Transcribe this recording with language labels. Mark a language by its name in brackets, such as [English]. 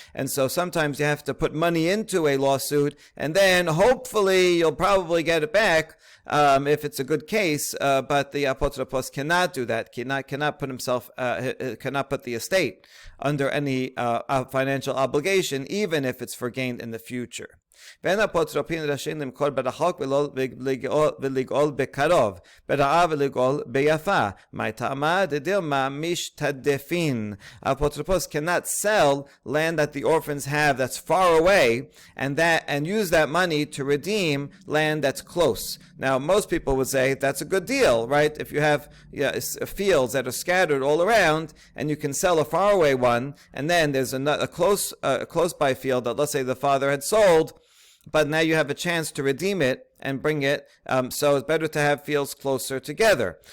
[English] And so sometimes you have to put money into a lawsuit, and then hopefully you'll probably get it back if it's a good case. But the apotropos cannot do that. Cannot put himself, cannot put the estate under any financial obligation, even if it's for gain in the future. [Hebrew] ואין אפוטרופין רשאים למכור ברחוק ולגאול בקרוב, ברעה ולגאול ביפה. מה טעמה? דדילמה משתדפין. [English] Apotropos cannot sell land that the orphans have that's far away and use that money to redeem land that's close. Now, most people would say that's a good deal, right? If you have fields that are scattered all around and you can sell a faraway one, and then there's a close by field that, let's say, the father had sold, but now you have a chance to redeem it and bring it, so it's better to have fields closer together.